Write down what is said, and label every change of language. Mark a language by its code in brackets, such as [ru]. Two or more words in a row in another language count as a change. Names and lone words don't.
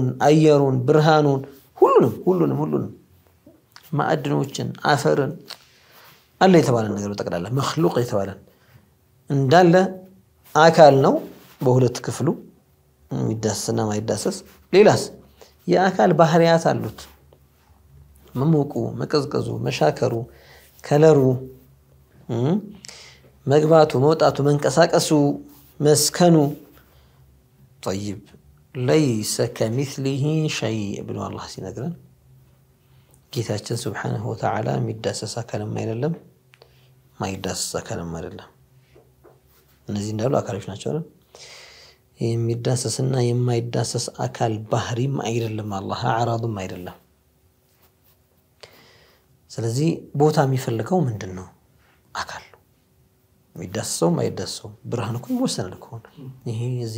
[am] አየሩን ብርሃኑን ሁሉንም ማዕድኖችን አፈርን አለ የተባለ ነገር በጠቅላላ مخلوق የተባለ እንዳለ አካል ነው በሁለት ክፍሉ የሚዳሰስና ማይዳሰስ ሌላስ የአካል ባህሪያት አሉት መሞቁ መቀዝቀዙ መሻከሩ ከለሩ መግባቱ መውጣቱ መንቀሳቀሱ መስከኑ [ar] طيب ليس كمثله شيء [am] ብሎ አላህ ሲነግረን ጌታችን [ar] سبحانه وتعالى [am] የሚዳሰስ አካልም አይደለም ማይዳሰስ አካልም አይደለም እነዚህ እንዳሉ አካሎች ናቸው አይደል የሚዳሰስና የማይዳሰስ አካል ባህሪም አይደለም አላህ አዕራድም አይደለም ስለዚህ ቦታ የሚፈልገው ምንድነው አካል የሚዳሰሰው ማይዳሰሰው ብርሃን እኮ ይወሰናል እኮ ይሄ እዚህ